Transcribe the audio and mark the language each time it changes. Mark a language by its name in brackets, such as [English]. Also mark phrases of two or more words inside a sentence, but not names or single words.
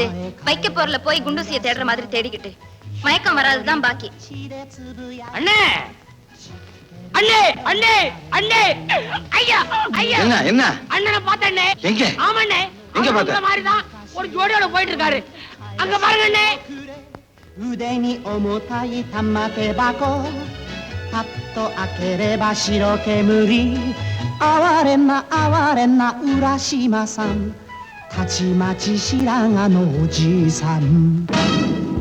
[Tamil] வைக்க போறல போய் குண்டூசியை தேடுற மாதிரி தேடிக்கிட்டு மயக்கம் வராதுதான் பாக்கி. அண்ணே அண்ணே அண்ணே அண்ணே, ஐயா ஐயா. என்ன என்ன? அண்ணனை பார்த்தேன். எங்க? ஆமாண்ணே, எங்க பார்த்த? மாதிரிதான் ஒரு ஜோடியோட போயிட்டு இருக்காரு. அங்க பாருங்க அண்ணே. [Japanese] 腕に重たい玉手箱パッと開ければ白煙哀れな哀れな浦島さんたちまち白髪のおじいさん